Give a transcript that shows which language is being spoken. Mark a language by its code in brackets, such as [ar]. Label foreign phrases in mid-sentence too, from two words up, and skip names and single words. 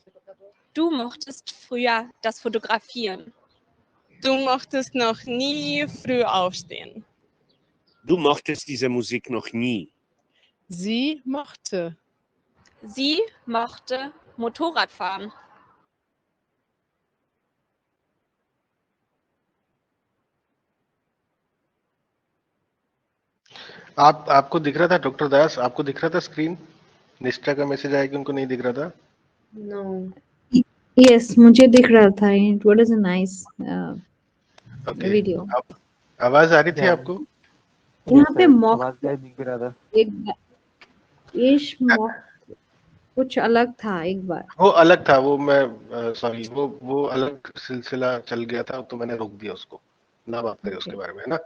[de] Du mochtest früher das Fotografieren. Du mochtest noch nie früh aufstehen. Du mochtest diese Musik noch nie. Sie mochte. Sie mochte Motorradfahren. [hi] आपको दिख रहा था डॉक्टर दास? आपको दिख रहा था स्क्रीन? निष्ठा का मैसेज आया कि उनको नहीं दिख रहा था? [en] No. [hi] Yes, मुझे दिख रहा था. [en] It was a nice Okay. video. [hi] आवाज आ रही थी [en] Yeah. [hi] आपको? यहाँ पे मॉक आवाज क्या दिख रहा था? [de] ich mag [hi] कुछ अलग था एक बार. वो अलग था, वो मैं सॉरी, वो अलग सिलसिला चल गया था तो मैंने रोक दिया उसको. ना बात करें उसके बारे में, है ना?